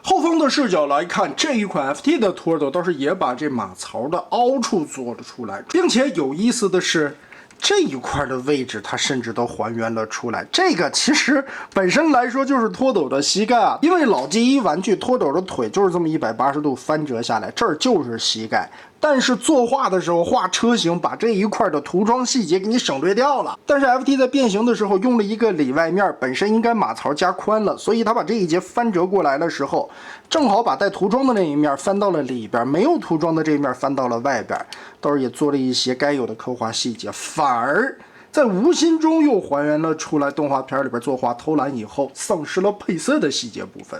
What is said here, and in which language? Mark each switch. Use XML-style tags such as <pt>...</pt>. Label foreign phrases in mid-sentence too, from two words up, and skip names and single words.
<zh>後方的視角來看，這一款 FT 的托斗倒是也把這馬槽的凹處做了出来，并且有意思的是，這一塊的位置它甚至都還原了出來。這個其實本身來說就是托斗的膝蓋啊，因為老记憶玩具托斗的腿就是這麼180度翻折下來，這兒就是膝蓋。但是作畫的時候畫車型，把這一塊的塗裝細節給你省略掉了。但是 FT 在变形的时候用了一個里外面，本身應該馬槽加寬了，所以他把這一節翻折過來的時候，正好把帶塗裝的那一面翻到了裡邊，沒有塗裝的這一面翻到了外邊，倒是也做了一些該有的刻畫細節，反而在無心中又還原了出來动畫片裡邊作畫偷懶以後喪失了配色的細節部分。</zh>